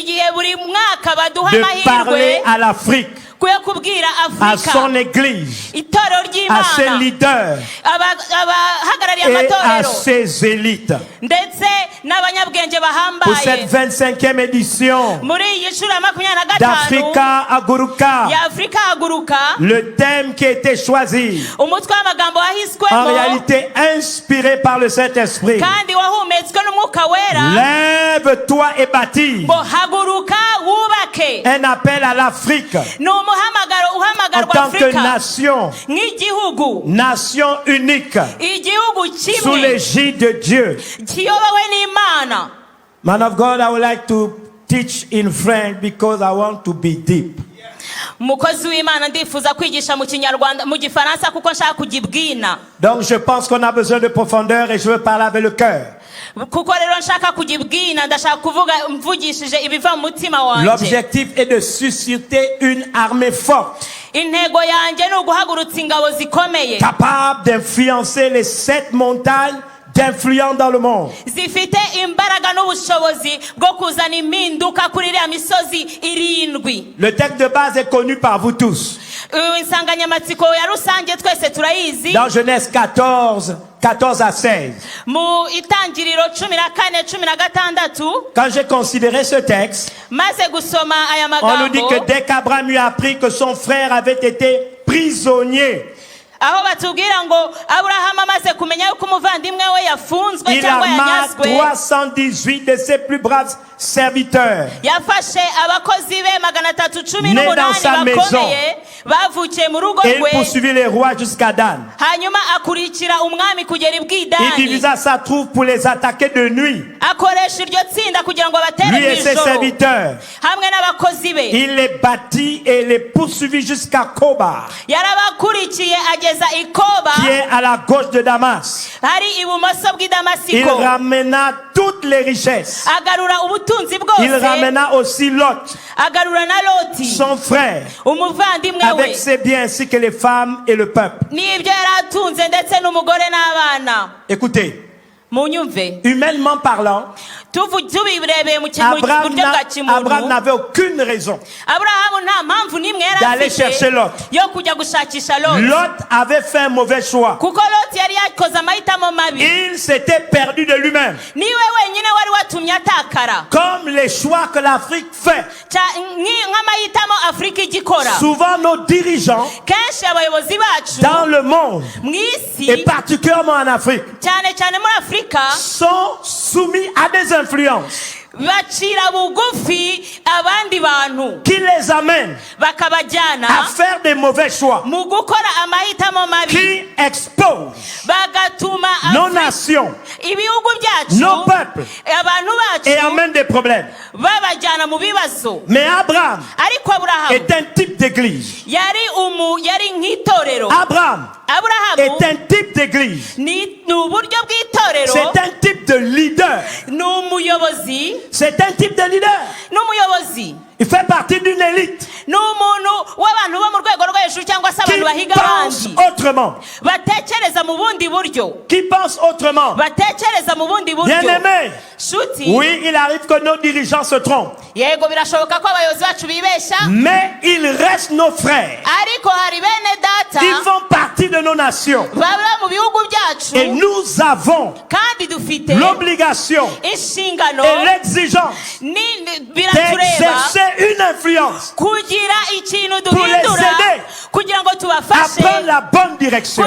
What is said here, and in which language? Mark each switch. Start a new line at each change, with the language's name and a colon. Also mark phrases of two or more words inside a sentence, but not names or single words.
Kinyarwanda: igihe buri mwaka baduha
French: de parler
Kinyarwanda: amahirwe
French: à l'Afrique.
Kinyarwanda: kwe kubwira
French: à son
Kinyarwanda: Afrika
French: église,
Kinyarwanda: itorero
French: à ses
Kinyarwanda: ry'Imana
French: leaders
Kinyarwanda: abahagarariye
French: et à
Kinyarwanda: amatorero
French: ses élites.
Kinyarwanda: ndetse n'abanyabwenge
French: Pour cette
Kinyarwanda: bahambaye
French: 25e édition
Kinyarwanda: muri iyi nshuro ya 25
French: d'Africa Aguruka,
Kinyarwanda: ya Afrika Haguruka,
French: le thème qui a été choisi,
Kinyarwanda: umutwe w'amagambo
French: en
Kinyarwanda: wahiswemo
French: réalité inspiré par le Saint-Esprit.
Kinyarwanda: kandi wahumetswe n'umwuka wera,
French: Lève-toi et bâtis.
Kinyarwanda: ngo haguruka wubake.
French: Un appel à l'Afrique
Kinyarwanda: Ni umuhamagaro
French: en
Kinyarwanda: uhamagarwa
French: tant que
Kinyarwanda: Afrika
French: nation,
Kinyarwanda: nk'igihugu,
French: nation unique,
Kinyarwanda: igihugu
French: sous
Kinyarwanda: kimwe
French: l'égide de Dieu.
Kinyarwanda: kiyobowe n'Imana.
English: Man of God, I would like to teach in French because I want to be deep.
Kinyarwanda: Umukozi w'Imana ndifuza kwigisha mu Kinyarwanda, mu Gifaransa kuko nshaka kugibwina.
French: Donc je pense qu'on a besoin de profondeur et je veux parler avec le cœur.
Kinyarwanda: Kuko rero nshaka kugibwina, ndashaka kuvuga mvugishije ibiva mu mutima wanje.
French: L'objectif est de susciter une armée forte,
Kinyarwanda: Intego yanjye ni uguhagurutsa ingabo zikomeye
French: capable d'influencer les 7 montagnes d'influence dans le monde.
Kinyarwanda: zifite imbaraga n'ubushobozi bwo kuzana impinduka kuri iriya misozi 7.
French: Le texte de base est connu par vous tous.
Kinyarwanda: Insanganyamatsiko ya rusange twese turayizi.
French: Dans Genèse 14 à 16.
Kinyarwanda: Mu Itangiriro 14-16.
French: Quand j'ai considéré ce texte,
Kinyarwanda: Maze gusoma aya
French: on nous dit
Kinyarwanda: magambo,
French: que dès qu'Abraham eut appris que son frère avait été prisonnier,
Kinyarwanda: aho batubwira ngo Aburahamu amaze kumenya yuko umuvandimwe we yafunzwe
French: il
Kinyarwanda: cyangwa
French: arma
Kinyarwanda: yanyazwe,
French: 318 de ses plus braves serviteurs.
Kinyarwanda: yafashe abakozi be 318
French: Né dans sa
Kinyarwanda: bakomeye bavukiye mu rugo
French: Et il
Kinyarwanda: rwe,
French: poursuivit les rois jusqu'à Dan.
Kinyarwanda: hanyuma akurikira umwami kugera i
French: Il
Kinyarwanda: Bwidani,
French: divisa sa troupe pour les attaquer de nuit.
Kinyarwanda: akoresha iryo tsinda kugira ngo abatere
French: Lui et ses
Kinyarwanda: mw'ijoro
French: serviteurs.
Kinyarwanda: hamwe n'abakozi be.
French: Il les battit et les poursuivit jusqu'à Koba,
Kinyarwanda: Yarabakurikiye ageza i Koba,
French: qui est à la gauche de Damas.
Kinyarwanda: hari ibumoso bw'i
French: Il
Kinyarwanda: Damasiko.
French: ramena toutes les richesses.
Kinyarwanda: Agarura ubutunzi
French: Il
Kinyarwanda: bwose,
French: ramena aussi Lot,
Kinyarwanda: agarura na Loti
French: son frère,
Kinyarwanda: umuvandimwe
French: avec
Kinyarwanda: we
French: ses biens ainsi que les femmes et le peuple.
Kinyarwanda: n'ibyo yari atunze ndetse n'umugore n'abana.
French: Écoutez,
Kinyarwanda: Munyumve,
French: humainement parlant,
Kinyarwanda: tubirebeye mu
French: Abraham
Kinyarwanda: buryo bwa kimuntu,
French: n'avait aucune raison
Kinyarwanda: Aburahamu nta mpamvu n'imwe yari
French: d'aller chercher
Kinyarwanda: afite
French: Lot.
Kinyarwanda: yo kujya gushakisha Loti,
French: Lot avait fait un mauvais choix.
Kinyarwanda: kuko Loti yari yakoze amahitamo mabi.
French: Il s'était perdu de lui-même.
Kinyarwanda: Niwe wenyine wari watumye atakara,
French: Comme les choix que l'Afrique fait.
Kinyarwanda: nk'amahitamo Afurika igikora.
French: Souvent nos dirigeants
Kinyarwanda: Kenshi abayobozi bacu
French: dans le monde,
Kinyarwanda: mu isi,
French: et particulièrement en Afrique,
Kinyarwanda: cyane cyane muri Afurika,
French: sont soumis à des influences
Kinyarwanda: bacira bugufi abandi bantu
French: qui les amènent
Kinyarwanda: bakabajyana
French: à faire des mauvais choix,
Kinyarwanda: mu gukora amahitamo mabi,
French: qui exposent
Kinyarwanda: bagatuma
French: nos nations,
Kinyarwanda: ibihugu byacu,
French: nos peuples,
Kinyarwanda: abantu
French: et
Kinyarwanda: bacu
French: amènent des problèmes.
Kinyarwanda: babajyana mu bibazo.
French: Mais Abraham
Kinyarwanda: Ariko Aburahamu
French: est un type d'église.
Kinyarwanda: yari nk'itorero.
French: Abraham
Kinyarwanda: Aburahamu
French: est un type d'église.
Kinyarwanda: ni uburyo bw'itorero,
French: C'est un type de leader.
Kinyarwanda: ni umuyobozi,
French: C'est un type de leader.
Kinyarwanda: n'umuyobozi,
French: Il fait partie d'une élite
Kinyarwanda: ni umuntu w'abantu bo mu rwego rwo hejuru cyangwa se
French: qui
Kinyarwanda: abantu bahiga
French: pense
Kinyarwanda: abandi,
French: autrement.
Kinyarwanda: batekereza mu bundi buryo,
French: Qui pense autrement.
Kinyarwanda: batekereza mu bundi buryo.
French: Bien-aimé,
Kinyarwanda: Shuti,
French: oui, il arrive que nos dirigeants se trompent.
Kinyarwanda: yego birashoboka ko abayobozi bacu bibesha,
French: Mais ils restent nos frères.
Kinyarwanda: ariko hari bene data
French: Ils font partie de nos nations.
Kinyarwanda: baba mu bihugu byacu,
French: Et nous avons
Kinyarwanda: kandi dufite
French: l'obligation
Kinyarwanda: inshingano
French: et l'exigence
Kinyarwanda: biratureba
French: d'exercer une influence
Kinyarwanda: kugira ikintu
French: pour les
Kinyarwanda: duhindura
French: aider
Kinyarwanda: kugira ngo
French: à
Kinyarwanda: tubafashe
French: prendre la bonne direction.